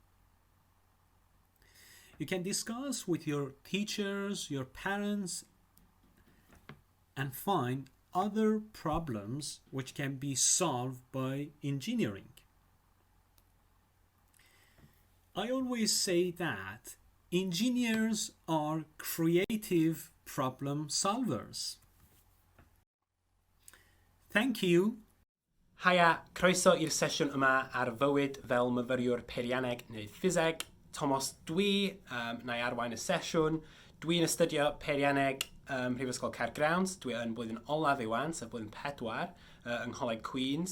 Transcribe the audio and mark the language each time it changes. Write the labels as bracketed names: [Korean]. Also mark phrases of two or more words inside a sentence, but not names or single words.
[English] You can discuss with your teachers, your parents, and find other problems which can be solved by engineering. I always say that engineers are creative problem solvers. Thank you. [Welsh] Haia, croeso i'r sesiwn yma ar fywyd fel myfyriwr Peirianneg neu Ffiseg. Thomas dwi, na i arwain y sesiwn. Dwi'n astudio Peirianneg Mhrifysgol Caergrawnt. Dwi yn blwyddyn olaf iwan, sef blwyddyn 4, yng Ngholeg Queens.